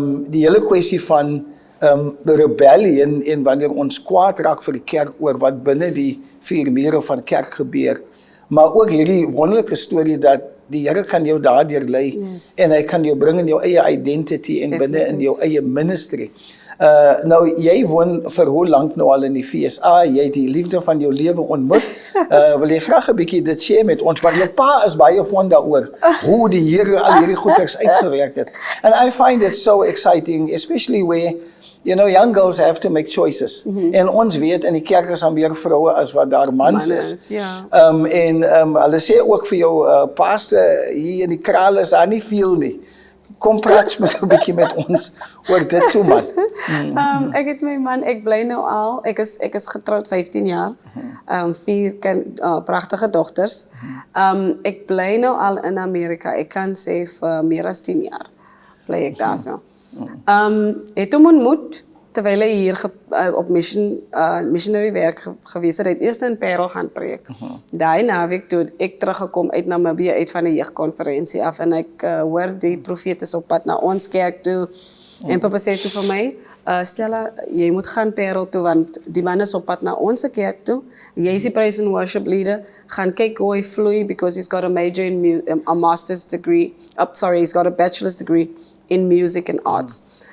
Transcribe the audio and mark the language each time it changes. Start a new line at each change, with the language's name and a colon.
Afrikaans: die hele kwessie van rebellion en wanneer ons kwaad raak vir die kerk oor wat binne die vier mure van kerk gebeur, maar ook hierdie wonderlike storie dat die Here kan jou daardeur lei, en hy kan jou bring in jou eie identity en binne in jou eie ministry. Nou, jy woon vir hoe lank nou al in die FSA, jy het die liefde van jou lewe ontmoet, wil jy graag 'n bietjie dit share met ons, want jou pa is baie fond daaroor, hoe die Here al hierdie goeders uitgewerk het.
English: And I find it so exciting, especially where young girls have to make choices.
Afrikaans: En ons weet, in die kerk is daar meer vroue as wat daar mans is. Hulle sê ook vir jou, pastor, hier in die kraal is daar nie veel nie. Kom praat met 'n bietjie met ons oor dit so, man. Ek het my man, ek bly nou al, ek is getroud 15 jaar, 4 pragtige dogters. Ek bly nou al in Amerika, ek kan sê vir meer as 10 jaar bly ek daar so. Het hom ontmoet terwyl hy hier op missionary werk gewees het. Hy het eers in Parel gaan preek. Daai naweek toe ek teruggekom uit Namibië uit van 'n jeugkonferensie af en ek hoor die profeet is op pad na ons kerk toe en papa sê toe vir my, Stella, jy moet gaan Parel toe want die man is op pad na ons kerk toe. Jy is die
English: praise and worship leader.
Afrikaans: Gaan kyk hoe hy vloei
English: because he's got a major in a master's degree. He's got a bachelor's degree in music and arts.